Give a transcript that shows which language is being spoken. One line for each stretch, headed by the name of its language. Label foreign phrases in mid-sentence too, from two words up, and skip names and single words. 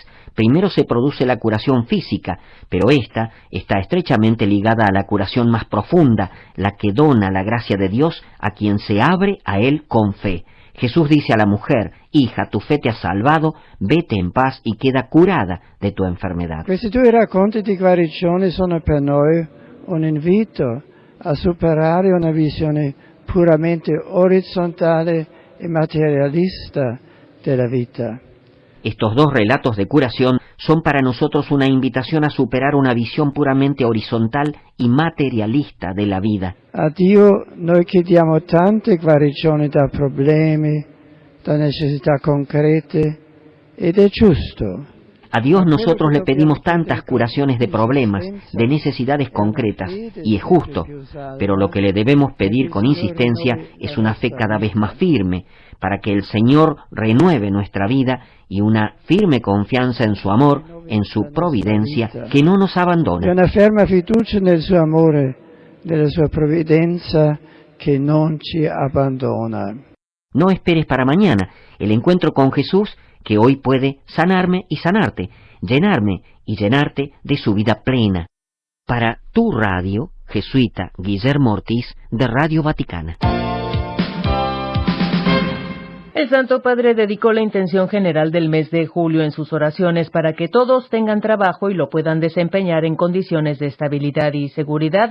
Spanish: Primero se produce la curación física, pero esta está estrechamente ligada a la curación más profunda, la que dona la gracia de Dios a quien se abre a Él con fe. Jesús dice a la mujer: hija, tu fe te ha salvado, vete en paz y queda curada de tu enfermedad.
Italian: Questi due racconti di guarigione sono per noi un invito a superare una visione puramente orizzontale e materialista
Spanish: de la vida. Estos dos relatos de curación son para nosotros una invitación a superar una visión puramente horizontal y materialista de la vida.
Italian: A Dio noi chiediamo tante guarigioni da problemi, da necessità concrete, ed è giusto.
Spanish: A Dios nosotros le pedimos tantas curaciones de problemas, de necesidades concretas, y es justo, pero lo que le debemos pedir con insistencia es una fe cada vez más firme, para que el Señor renueve nuestra vida y una firme confianza en su amor, en su providencia, que no nos abandona.
Italian: Una ferma fiducia nel suo amore, nella sua provvidenza che non ci abbandona.
Spanish: No esperes para mañana el encuentro con Jesús, que hoy puede sanarme y sanarte, llenarme y llenarte de su vida plena. Para tu radio, jesuita Guillermo Ortiz, de Radio Vaticana. El Santo Padre dedicó la intención general del mes de julio en sus oraciones para que todos tengan trabajo y lo puedan desempeñar en condiciones de estabilidad y seguridad.